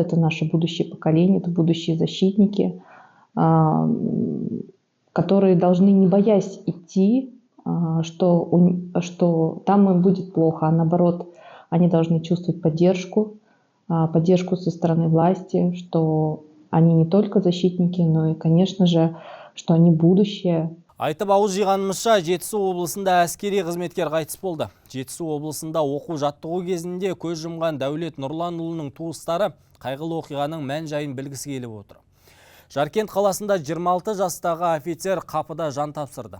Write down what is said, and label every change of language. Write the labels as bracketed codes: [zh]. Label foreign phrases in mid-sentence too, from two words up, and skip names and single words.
[ru] Это наше будущее поколение, это будущие защитники, которые должны, не боясь идти, что там им будет плохо, а наоборот, они должны чувствовать поддержку со стороны власти, что они не только защитники, но и, конечно же, что они будущее. [kk] Айтып ауыз жиғанымызша, Жетісу облысында әскери қызметкер қайтыс болды. Жетісу облысында оқу жаттығу кезінде көз жұмған Дәулет Нұрланұлының туыстары қайғылы оқиғаның мән жайын білгісі келіп отыр. Жаркент қаласында 26 жастағы офицер қапыда жан тапсырды.